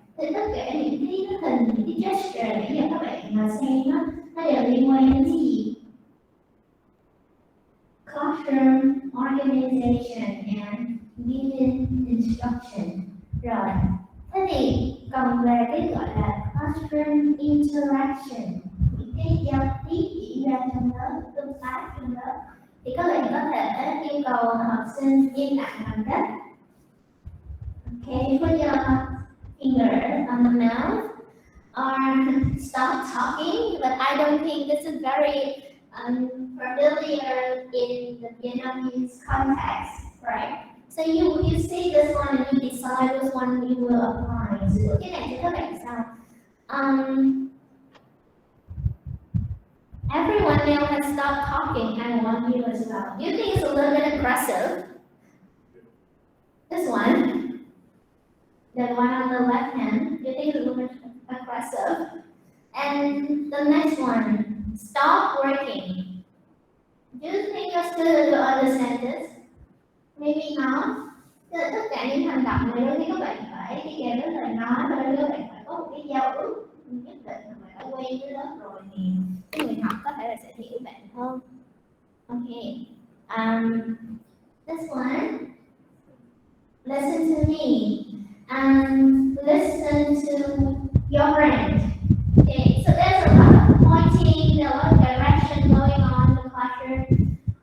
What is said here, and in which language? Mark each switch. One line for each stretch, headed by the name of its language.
Vietnamese: Thì tất cả những cái hình, những cái gesture nãy giờ các bạn mà xem đó, nó đều liên quan đến cái gì?
English: Classroom organization and giving instruction.
Vietnamese: Rồi, thế thì còn về cái gọi là classroom interaction, những cái giao tiếp diễn ra trong lớp, tương tác trong lớp, thì các bạn có thể yêu cầu học sinh im lặng bằng cách
English: okay, put your finger on the mouth or stop talking, but I don't think this is very familiar in the Vietnamese context, right? So you see this one and you decide which one you will apply.
Vietnamese: So cái này thì các bạn sao?
English: Everyone now has stopped talking. I want you as well. You think it's a little bit aggressive? This one, the one on the left hand, you think it's a little bit aggressive? And the next one, stop working. Do you think your student will understand this? Maybe not.
Vietnamese: Tất cả những hành động này đôi khi các bạn phải đi kèm với lời nói và đôi khi các bạn phải có một cái giao ước nhất định mà bạn đã quen với lớp rồi thì cái người học có thể là sẽ hiểu bạn hơn.
English: Okay. This one. Listen to me and listen to your friend. Okay, so there's a lot of pointing, a lot of direction going on in the classroom.